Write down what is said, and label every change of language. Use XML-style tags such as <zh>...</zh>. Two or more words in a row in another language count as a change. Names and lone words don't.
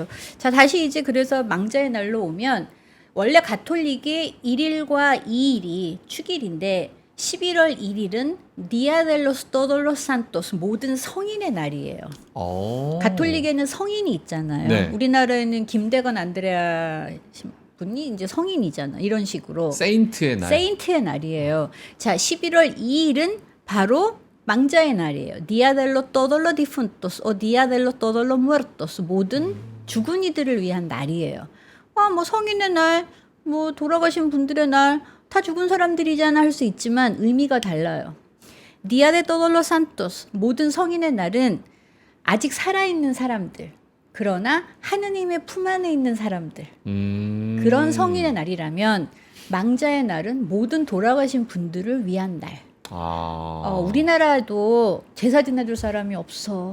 <ko>다시 이제 그래서 망자의 날로 오면 원래 가톨릭의 1일과 2일이 축일인데 11월 1일은</ko> <es>Día de los Todos los Santos,</es> <ko>모든 성인의 날이에요. 가톨릭에는 성인이 있잖아요. 네. 우리나라에는 김대건 안드레아 분이 이제 성인이잖아. 이런 식으로. 세인트의 날. 세인트의 날이에요. 자, 11월 2일은 바로 망자의 날이에요.</ko> <es>Día de los Todos los Difuntos, o Día de los Todos los Muertos,</es> <ko>모든 죽은 이들을 위한 날이에요. 뭐 성인의 날, 뭐 돌아가신 분들의 날, 다 죽은 사람들이잖아 할 수 있지만 의미가 달라요.</ko> <es>Día de Todos los Santos,</es> <ko>모든 성인의 날은 아직 살아있는 사람들, 그러나 하느님의 품 안에 있는 사람들, 그런 성인의 날이라면 망자의 날은 모든 돌아가신 분들을 위한 날. 우리나라도 제사 지내줄 사람이 없어.</ko>